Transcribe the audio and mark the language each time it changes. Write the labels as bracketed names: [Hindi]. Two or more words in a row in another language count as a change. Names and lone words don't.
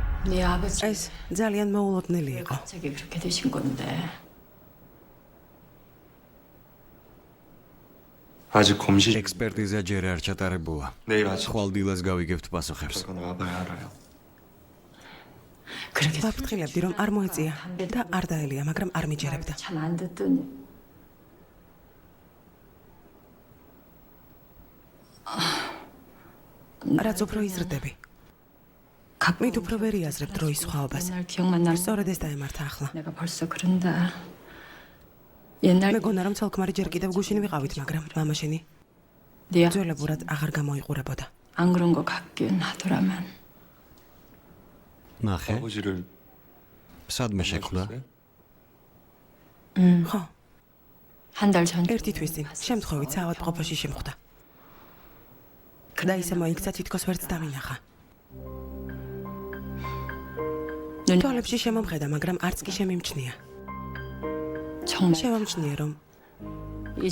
[Korean] 네 아버지 [Georgian] ეს ძალიან მოულოდნელი იყო. [Korean] 갑자기 그렇게 되신 건데. 아직 검시 [Georgian] ექსპერტიზა ჯერ არ ჩატარებულა. [Korean] 내일 아침 [Georgian] ხვალ დილას გავიგებთ პასუხებს. [Korean] 그건 와봐야 알아요. 그렇게 [Georgian] ვაფრთხილებდი, რომ არ მოეწია და არ დაელია, მაგრამ არ მიჯერებდა. [Korean] 참안 듣더니 [Georgian] რაც უფრო იზრდები, მით უფრო ვერ იაზრებ დროის სხვაობას. [Korean] 옛날 기억만 나. [Georgian] სწორედ ეს დაემართა ახლა. [Korean] 내가 벌써 그런다. 옛날 [Georgian] მეგონა რომ ცოლ-ქმარი ჯერ კიდევ გუშინ ვიყავით, მაგრამ მამაშენი [Korean] 네 [Georgian] ძველებურად აღარ გამოიყურებოდა. [Korean] 안 그런 거 같긴 하더라만. [Georgian] ნახე, [Korean] 아버지를 [Georgian] სადმე შეხვდა? ხო, [Korean] 한 달 전. [Georgian] ერთი თვის წინ შემთხვევით საავადმყოფოში შემხვდა. და ისე მოიქცა თითქოს ვერც დამინახა. თვალებში შემომხედა, მაგრამ არც კი შემიმჩნია. [Korean] 정말 [Georgian] შემომჩნია, რომ [Korean] 이제